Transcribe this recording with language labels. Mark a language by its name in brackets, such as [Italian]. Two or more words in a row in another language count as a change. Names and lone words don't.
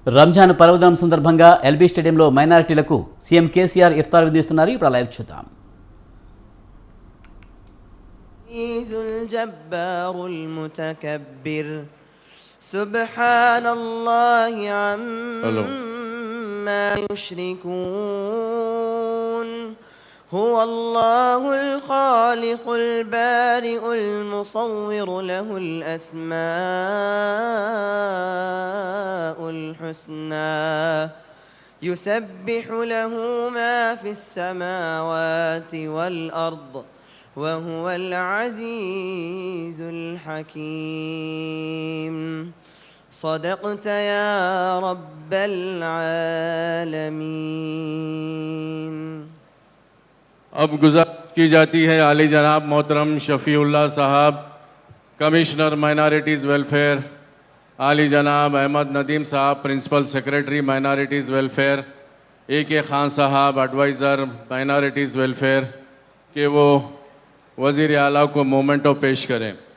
[Telugu] రంజాన్ పర్వదినం సందర్భంగా ఎల్బీ స్టేడియంలో మైనారిటీలకు సీఎం కేసీఆర్ ఇఫ్తార్ విధిస్తున్నారు. ఇప్పుడు లైవ్ చూద్దాం. [Arabic] سبحان الله عما يشركون هو الله الخالق البارئ المصور له الأسماء الحسنى يسبح له ما في السماوات والأرض وهو العزيز الحكيم صدقت يا رب العالمين. [Urdu] اب گزارش کی جاتی ہے عالی جناب محترم شفیع اللہ صاحب, [English] Commissioner Minorities Welfare, [Urdu] عالی جناب احمد ندیم صاحب, [English] Principal Secretary Minorities Welfare, [Urdu] AK خان صاحب [English] Adviser Minorities Welfare, [Urdu] کہ وہ وزیر اعلیٰ کو مومنٹو پیش کریں.